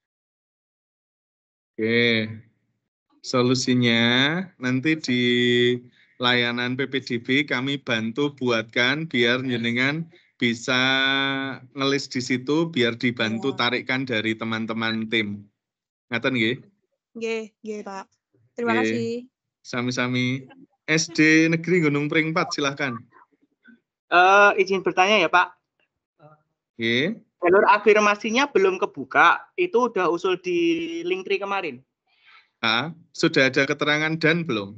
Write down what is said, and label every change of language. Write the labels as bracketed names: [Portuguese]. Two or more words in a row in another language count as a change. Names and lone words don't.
[Indonesian] Oke. Solusinya nanti di layanan PPDB kami bantu buatkan biar jenengan bisa ngelis di situ biar dibantu tarikkan dari teman-teman tim. [Javanese] Ngaten nggih? Nggih, Pak. [Indonesian] Terima kasih. [Javanese] Sami-sami. [Indonesian] SD Negeri Gunung Pring 4, silahkan. Izin bertanya ya Pak. [Javanese] Nggih. [Indonesian] Jalur afirmasinya belum kebuka, itu udah usul di Linktree kemarin. Sudah ada keterangan dan belum?